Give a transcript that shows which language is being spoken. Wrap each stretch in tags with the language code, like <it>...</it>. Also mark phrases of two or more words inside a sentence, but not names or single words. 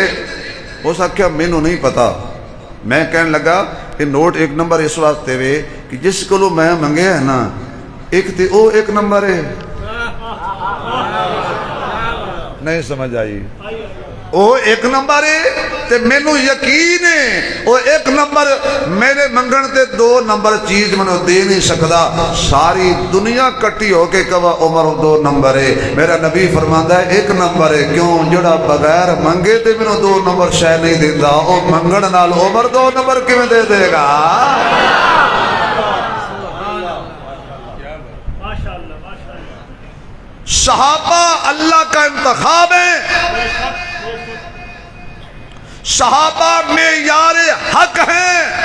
<pa>اس آخیا مینوں نہیں پتا۔ میں کہنے لگا کہ نوٹ 1 نمبر اس واسطے وے کہ جس کو میں منگے ہے نا، ایک تے او 1 نمبر ہے، نہیں سمجھ آئی، او 1 نمبر ہے تے مینوں یقین ہے او 1 نمبر میرے منگن تے 2 نمبر چیز منوں دے نہیں سکدا۔ ساری دنیا کٹی ہو کے کہا عمر 2 نمبر ہے، میرا نبی فرماندا ہے 1 نمبر ہے، کیوں جڑا بغیر منگے تے منوں 2 نمبر شے نہیں دیندا، او منگن نال عمر 2 نمبر کیویں دے دے گا؟</pa> <ur>صحابہ اللہ کا انتخاب ہے، صحابہ معیار حق ہیں۔</ur>